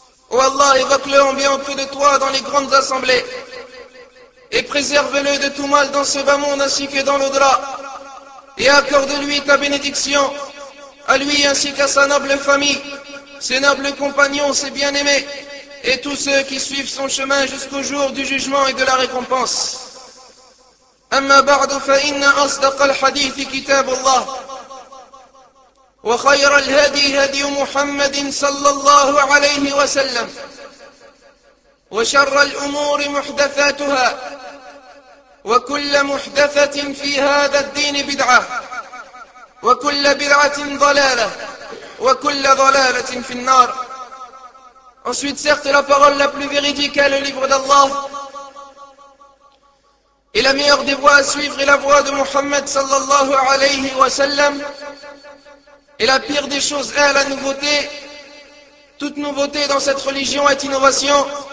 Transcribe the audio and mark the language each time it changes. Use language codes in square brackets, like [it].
[fr] Ô Allah, évoque-le en bien auprès de toi dans les grandes assemblées, et préserve-le de tout mal dans ce bas monde ainsi que dans l'au-delà, et accorde-lui ta bénédiction, à lui ainsi qu'à sa noble famille, ses nobles compagnons, ses bien-aimés, et tous ceux qui suivent son chemin jusqu'au jour du jugement et de la récompense. [ar] أما بعد فإن أصدق الحديث كتاب الله وخير الهدي هدي محمد صلى الله عليه وسلم وشر الأمور محدثاتها وكل محدثة في هذا الدين بدعة وكل بدعة ضلالة وكل ضلالة في النار. [fr] Ensuite, certes, la parole la plus véridique est le livre d'Allah. Et la meilleure des voies à suivre est la voie de Muhammad sallallahu alayhi wa sallam. Et la pire des choses est la nouveauté. Toute nouveauté dans cette religion est innovation.